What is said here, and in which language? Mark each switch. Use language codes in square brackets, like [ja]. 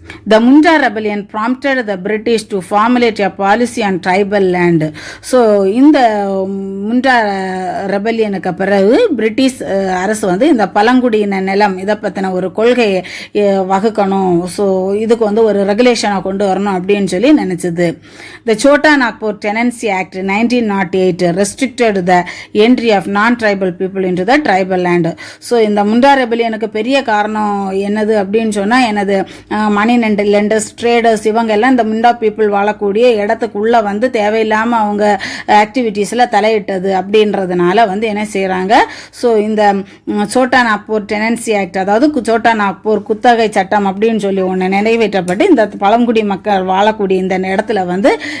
[en] The Munda rebellion prompted the British to formulate a policy on tribal land. [ta] So இந்த முண்டா ரெபல்லியனுக்கு பிறகு British அரசு வந்து இந்த பழங்குடியின நிலம் இதை பற்றின ஒரு கொள்கையை வகுக்கணும், ஸோ இதுக்கு வந்து ஒரு ரெகுலேஷனை கொண்டு வரணும் அப்படின்னு சொல்லி நினச்சிது. [en] The Chota Nagpur Tenancy Act 1908 restricted the entry of non-tribal people into the tribal land. [ta] So இந்த முண்டா ரெபல்லியனுக்கு பெரிய காரணம் என்னது அப்படின்னு சொன்னால், எனது மணி லெண்டர்ஸ், ட்ரேடர்ஸ் இவங்க எல்லாம் இந்த முண்டா பீப்புள் வாழக்கூடிய இடத்துக்குள்ளே வந்து தேவையில்லாமல் அவங்க ஆக்டிவிட்டீஸில் தலையிட்டது அப்படின்றதுனால வந்து என்ன செய்கிறாங்க, ஸோ இந்த சோட்டா நாக்பூர் டெனன்சி ஆக்ட், அதாவது சோட்டா நாக்பூர் குத்தகை சட்டம் அப்படின்னு சொல்லி ஒன்று நிறைவேற்றப்பட்டு இந்த பழங்குடி மக்கள் வாழக்கூடிய இந்த இடத்துல வந்து